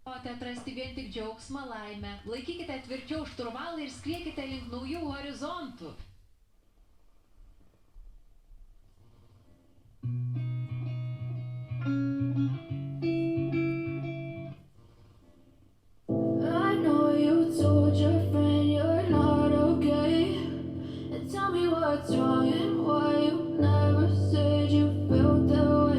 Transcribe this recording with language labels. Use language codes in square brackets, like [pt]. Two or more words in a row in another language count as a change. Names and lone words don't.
[lt] atrasti vien tik džiaugsmą, laimę. Laikykite tvirčiau šturvalą ir skriekite link naujų horizontų. [en] I know you told your friend you're not okay. And tell me what's wrong and why you never said you felt that way.